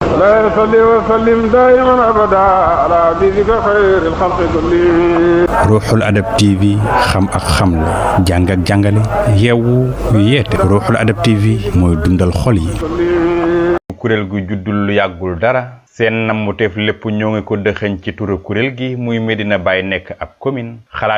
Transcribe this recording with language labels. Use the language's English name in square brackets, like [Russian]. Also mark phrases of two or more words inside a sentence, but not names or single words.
[Arabic] لا يصلي وسلم دائما أبدا على حبيبك خير الخلق كلهم. [Wolof] Ruuxul Adab TV xam ak xamle jàng ak jàngale yeewu yeete Ruuxul Adab TV mooy dundal xol yi. kuréel gu juddul lu yàggul dara seen nammuteef lépp ñoo ngi ko dëxëñ ci turu kuréel gi muy Medina Baye nekk ab commune xalaat